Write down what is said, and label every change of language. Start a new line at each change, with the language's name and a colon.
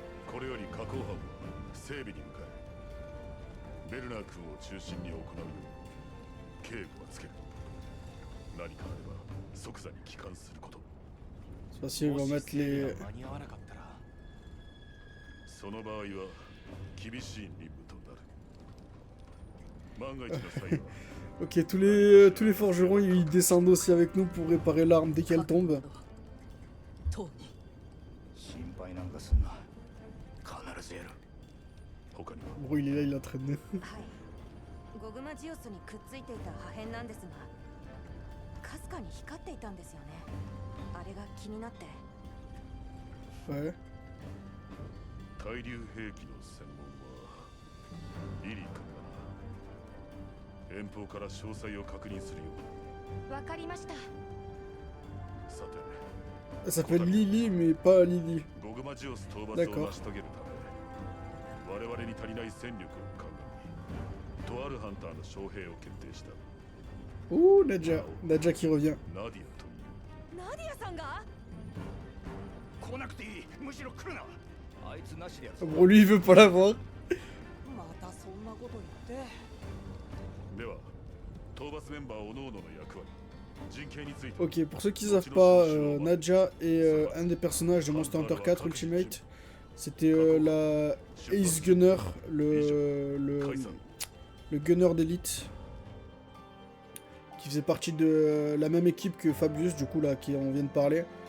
Japanese: これより加工班は整備に向かえ。ベルナー君を中心に行うよう警部はつける。何かあれば即座に帰還すること。
French: C'est facile, on va mettre les...
Japanese: 間に合わなかったら。その場合は厳しい任務となる。万が一の際は
French: Ok, tous les forgerons, ils descendent aussi avec nous pour réparer l'arme dès qu'elle tombe.
Japanese: トニ心配なんかすんな。必ずやる。他には
French: Bon, il est là, il est en train de...
Japanese: はい。ゴグマジオスにくっついていた破片なんですが、かすかに光っていたんですよね。あれが気になって。
French: Ouais.
Japanese: 対流兵器の専門はリリー君だな。遠方から詳細を確認するようわかりました。だ。さて
French: Elle s'appelle Lily, mais pas Lily.
Japanese: ゴグマジオス討伐を
French: D'accord.
Japanese: 成し遂げるため我々に足りない戦力を鑑みとあるハンターの招聘を決定した。
French: Ouh, Nadja qui revient.
Japanese: ナディアというナディアさんが？来なくていい。むしろ来るな。あいつなしでやるぞ。
French: Bon, lui, il veut pas l'avoir.
Japanese: またそんなこと言って。では討伐メンバー各々の役割陣形について
French: Ok, pour ceux qui savent pas, Nadja est un des personnages de Monster Hunter 4 Ultimate. C'était la Ace Gunner, le gunner d'élite. Qui faisait partie de la même équipe que Fabius, du coup, là, qui on vient de parler.